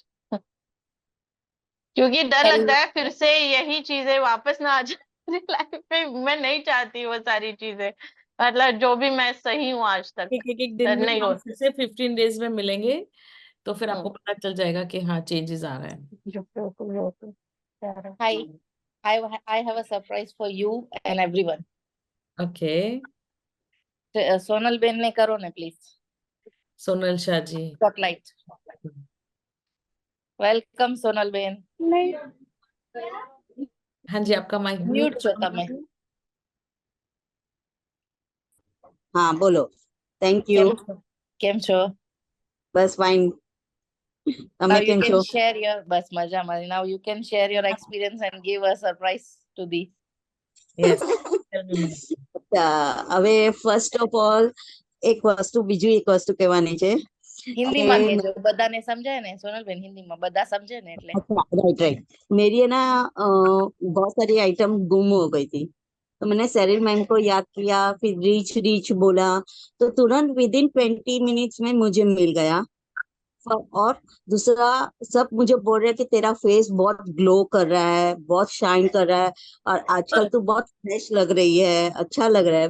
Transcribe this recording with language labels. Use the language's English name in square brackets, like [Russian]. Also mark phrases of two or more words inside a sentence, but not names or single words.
[Hindi] क्योंकि डर लगता है फिर से यही चीजें वापस ना आ जाए लाइफ में, मैं नहीं चाहती वो सारी चीजें, मतलब जो भी मैं सही हूँ आज तक, एक दिन में नहीं हो। हम फिर से 15 डेज में मिलेंगे, तो फिर आपको हम्म, पता चल जाएगा कि हाँ चेंजेस आ रहे हैं। बिल्कुल प्यारा। [English] Hi, I have a surprise for you and everyone. [Hindi] ओके, सोनल बेन ने करो ना प्लीज सोनल शाह जी। स्पॉटलाइट। वेलकम सोनल बेन। नहीं, हाँ जी, आपका माइक म्यूट म्यूट। [Gujarati] छो તમે। [Hindi] हाँ बोलो। थैंक [Gujarati] કેમ [Hindi] यू। [Gujarati] છો? કેમ છો? બસ ફાઇન, [English] Now [Gujarati] તમે [English] you [Gujarati] કેમ [English] can [Gujarati] છો? [English] share your [Gujarati] બસ મજામાં. [English] Now you can share your experience and give a surprise to the yes, tell me ma'am. [Gujarati] હવે [English] first of all [Gujarati] એક વસ્તુ, બીજું એક વસ્તુ કહેવાની છે हिंदी કે માં કહેજો, બધાને સમજાય ને સોનલ બેન, हिंदी માં બધા समझे ने એટલે। [Hindi] अच्छा, [English] right right. [Hindi] मेरी है ना बहुत सारी आइटम गुम हो गई थी, तो मैंने सैलरी मैम को याद किया, फिर रीच रीच बोला, तो तुरंत [English] with in 20 minutes [Hindi] में मुझे मिल गया। और दूसरा, सब मुझे बोल रहे हैं कि तेरा फेस बहुत ग्लो कर रहा है, बहुत शाइन कर रहा है, और आजकल तू बहुत फ्रेश लग रही है, अच्छा लग रहा है।